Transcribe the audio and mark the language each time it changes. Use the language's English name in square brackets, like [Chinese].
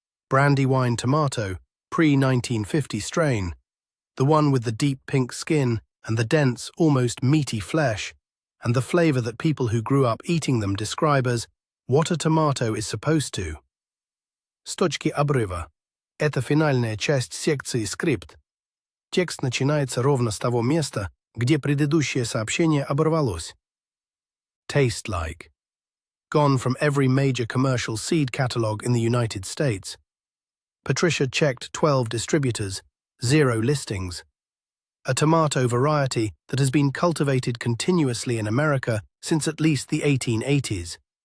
[English] Brandywine tomato, pre-1950 strain, the one with the deep pink skin and the dense, almost meaty flesh, and the flavor that people who grew up eating them describe as what a tomato is supposed to. [Russian] С точки обрыва. Это финальная часть секции скрипт. Текст начинается ровно с того места, где предыдущее сообщение оборвалось. [English] Taste like. Gone from every major commercial seed catalog in the United States. Patricia checked 12 distributors, 0 listings. A tomato variety that has been cultivated continuously in America since at least the 1880s.